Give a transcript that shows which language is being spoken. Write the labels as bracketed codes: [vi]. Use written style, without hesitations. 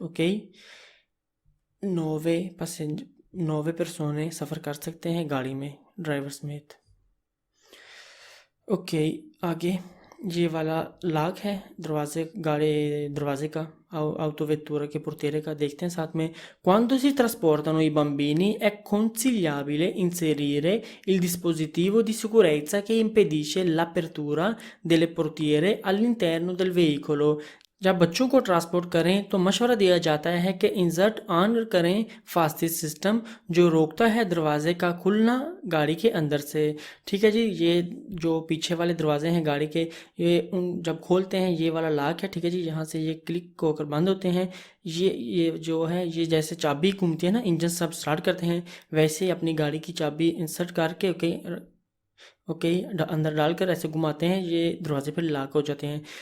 [hi] Okay, 9 पर्सोने सफ़र कर सकते हैं गाड़ी में ड्राइवर समेत. ओके, आगे ये वाला लाग है दरवाजे का autovettura che portiere का, देखते हैं साथ में. [it] Quando si trasportano i bambini è consigliabile inserire il dispositivo di sicurezza che impedisce l'apertura delle portiere all'interno del veicolo. [hi] जब बच्चों को ट्रांसपोर्ट करें तो मशवरा दिया जाता है कि इंसर्ट ऑन करें फास्टेज सिस्टम जो रोकता है दरवाजे का खुलना गाड़ी के अंदर से. ठीक है जी, ये जो पीछे वाले दरवाजे हैं गाड़ी के, ये जब खोलते हैं ये वाला लॉक है. ठीक है जी, यहाँ से ये क्लिक होकर बंद होते हैं. ये जो है ये जैसे चाबी घूमती है ना, इंजन सब स्टार्ट करते हैं, वैसे ही अपनी गाड़ी की चाबी इंसर्ट करके ओके अंदर डालकर ऐसे घुमाते हैं, ये दरवाजे पर लॉक हो जाते हैं.